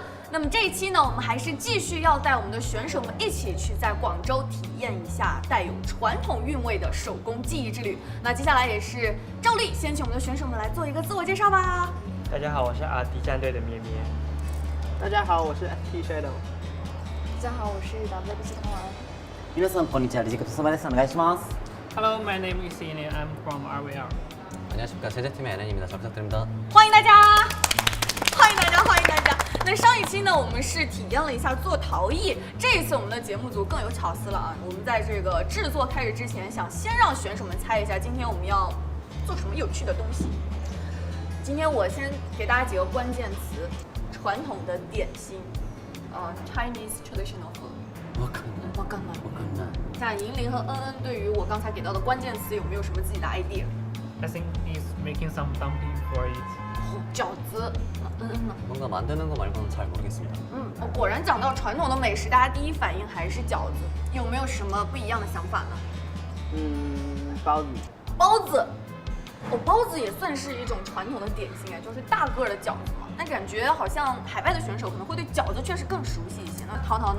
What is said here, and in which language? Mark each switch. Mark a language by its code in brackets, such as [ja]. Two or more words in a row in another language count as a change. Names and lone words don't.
[zh] 那么这一期呢，我们还是继续要带我们的选手们一起去在广州体验一下带有传统韵味的手工技艺之旅。那接下来也是照例，先请我们的选手们来做一个自我介绍吧。大家好，我是阿迪战队的咩咩。大家好，我是 T Shadow。大家好，我是 AbyssⅧ同玩。 [ja] 皆さんこんにちは、リジクトそばです。お願いします。 [en] Hello, my name is Ian. I'm from RVR. [ko] 안녕하십니까, 제재팀의 NN입니다. 잘 부탁드립니다. [zh] 欢迎大家，欢迎大家，欢迎大家。那上一期呢，我们是体验了一下做陶艺，这一次我们的节目组更有巧思了啊！我们在这个制作开始之前，想先让选手们猜一下今天我们要做什么有趣的东西。今天我先给大家几个关键词：传统的点心 ， [en] Chinese traditional food。 [ja] わかんない。 [zh] 像银铃和恩恩对于我刚才给到的关键词有没有什么自己的 idea？ [en] I think he's making some dumpling for it. [zh] 饺子，恩恩呢？ [ko] 뭔가 만드는 거 말고는 잘 모르겠습니다. [zh] 果然讲到传统的美食，大家第一反应还是饺子，有没有什么不一样的想法呢？包子。包子，包子也算是一种传统的点心哎，就是大个的饺子嘛。那感觉好像海外的选手可能会对饺子确实更熟悉一些。那淘淘呢？